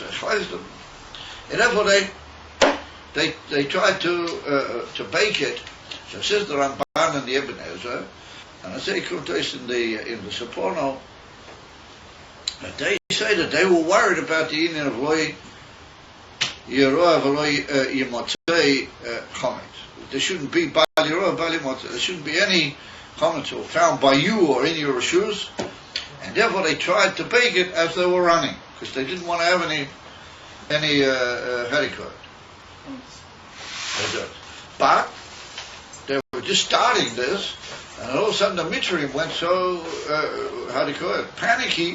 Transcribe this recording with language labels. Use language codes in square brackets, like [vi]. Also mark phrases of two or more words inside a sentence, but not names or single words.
[en] And therefore they tried to bake it. So it says the Ramban and the Ibn Ezra, and I say Kutos in the Saporno, that they say that they were worried about the union of [he] לא יראה ולא ימצא חמץ. [en] There shouldn't be [he] בל יראה בל ימצא. [en] There shouldn't be any chometz found by you or in your reshus. And therefore they tried to bake it as they were running, because they didn't want to have any haricot. But they were just starting this, and all of a sudden the Mitzrayim went so, panicky.